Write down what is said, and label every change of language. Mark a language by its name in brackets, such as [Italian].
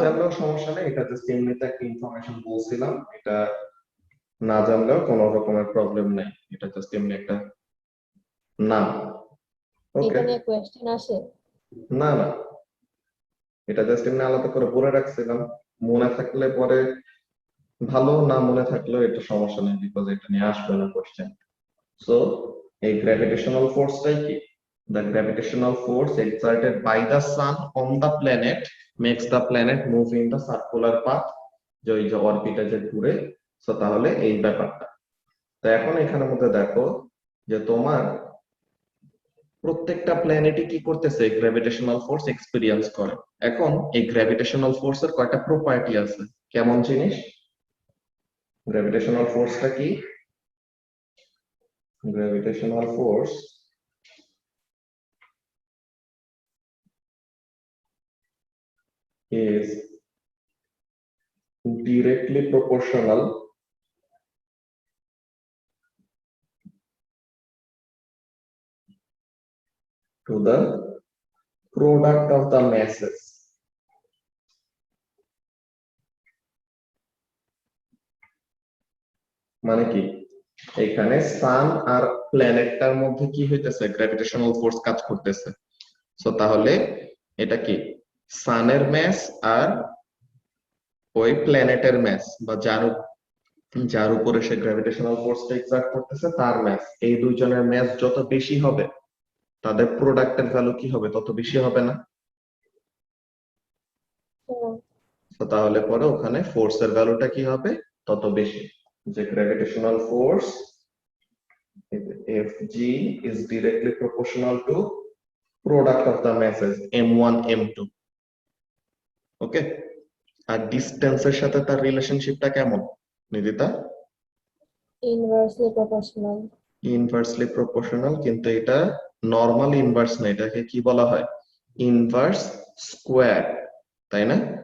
[Bangla] জানলেও সমস্যা নেই, এটা জাস্ট এমনিতে একটা ইনফরমেশন বলছিলাম, এটা না জানলেও কোনো রকমের প্রবলেম নেই, এটা জাস্ট এমনি একটা নাম। ওকে, এটা নিয়ে কোয়েশ্চেন আসে? না না, এটা জাস্ট এমনি আলাদা করে বলে রাখছিলাম, মনে থাকলে পরে ভালো, না মনে থাকলেও এটা সমস্যা নেই, বিকজ এটা নিয়ে আসবে না কোশ্চেন। সো এই গ্র্যাভিটেশনাল ফোর্সটাই কি? [English] The gravitational force exerted by the sun on the planet makes the planet move in the circular path, [Bangla] যে ওই যে অরবিটে যে ঘুরে। সো তাহলে এই ব্যাপারটা। তো এখন এখানের মধ্যে দেখো যে তোমার প্রত্যেকটা প্ল্যানেটই কি করতেছে, গ্র্যাভিটেশনাল ফোর্স এক্সপেরিয়েন্স করে। এখন এই গ্র্যাভিটেশনাল ফোর্সের কয়টা প্রপার্টি আছে, কেমন জিনিস? গ্র্যাভিটেশনাল ফোর্সটা কি? [English] Gravitational force is directly proportional to the product of the masses. [Bangla] মানে কি, এখানে সান আর প্ল্যানেটটার মধ্যে কি হইতেছে, গ্র্যাভিটেশনাল ফোর্স কাজ করতেছে। সো তাহলে এটা কি, সানের ম্যাস আর ওই প্ল্যানেটের ম্যাস, বা যার উপরে সে গ্র্যাভিটেশনাল ফোর্সটা এক্সার্ট করতেছে তার ম্যাস, এই দুইজনের ম্যাস যত বেশি হবে, তাদের প্রোডাক্টের ভ্যালু কি হবে, তত বেশি হবে না? হ্যাঁ। তো তাহলে পরে ওখানে ফোর্সের ভ্যালুটা কি হবে, তত বেশি। যে gravitational force [English] Fg is directly proportional to product of the masses m1 m2। [Bangla] ওকে, আর ডিসটেন্সের সাথে তার রিলেশনশিপটা কেমন নিদিতা? Inversely proportional. ইনভার্সলি প্রপোর্শনাল, কিন্তু এটা নর্মাল ইনভার্স না, এটাকে কি বলা হয়, ইনভার্স স্কোয়ার, তাই না?